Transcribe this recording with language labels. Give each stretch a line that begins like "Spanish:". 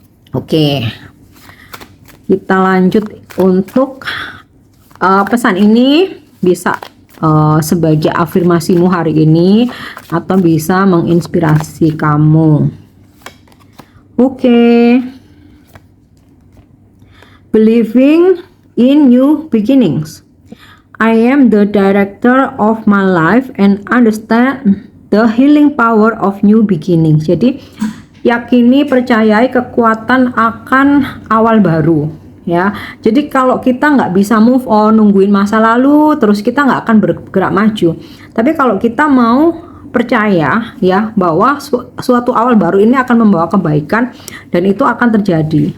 Indonesian: Oke, kita lanjut. Untuk pesan ini bisa sebagai afirmasimu hari ini, atau bisa menginspirasi kamu. Oke.
English: Believing in new beginnings. I am the director of my life and understand the healing power of new beginnings.
Indonesian: Jadi yakini, percayai kekuatan akan awal baru ya. Jadi kalau kita nggak bisa move on, nungguin masa lalu terus, kita nggak akan bergerak maju. Tapi kalau kita mau percaya ya bahwa suatu awal baru ini akan membawa kebaikan dan itu akan terjadi.